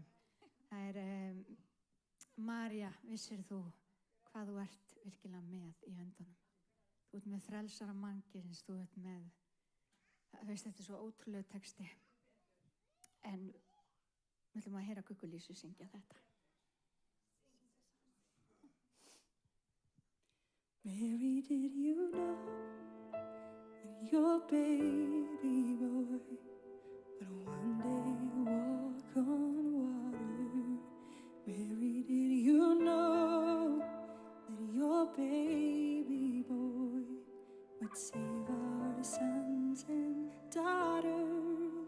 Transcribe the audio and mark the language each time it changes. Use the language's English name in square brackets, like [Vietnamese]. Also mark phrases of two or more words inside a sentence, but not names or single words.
[Icelandic] Það er María, vissir þú hvað þú ert virkilega með í höndunum? Þú ert með frelsara mannkins, þú ert með, veist, þetta er svo ótrúlegu texti. En við ætlum að heyra Guggu Lísu syngja þetta. [English] Mary, did you know that your baby boy would one day walk on water. Mary, did you know that your baby boy would save our sons and daughters?